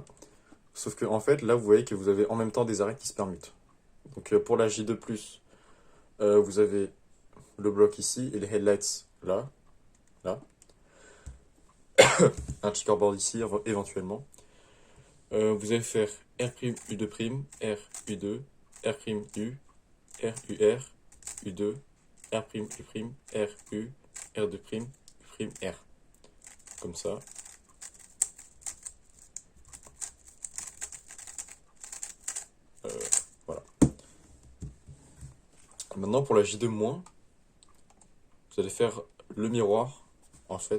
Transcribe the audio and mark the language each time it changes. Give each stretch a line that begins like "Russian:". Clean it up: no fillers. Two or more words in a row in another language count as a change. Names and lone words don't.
French: Sauf que en fait, là, vous voyez que vous avez en même temps des arrêts qui se permutent. Donc pour la J2+, vous avez le bloc ici, et les headlights là, là. Un checkerboard ici, éventuellement. Vous allez faire R', U', R, U2, R', U, R, UR, U2, R', U', R, U, R2', U', R. Comme ça. Voilà. Maintenant, pour la J2-, vous allez faire le miroir, en fait.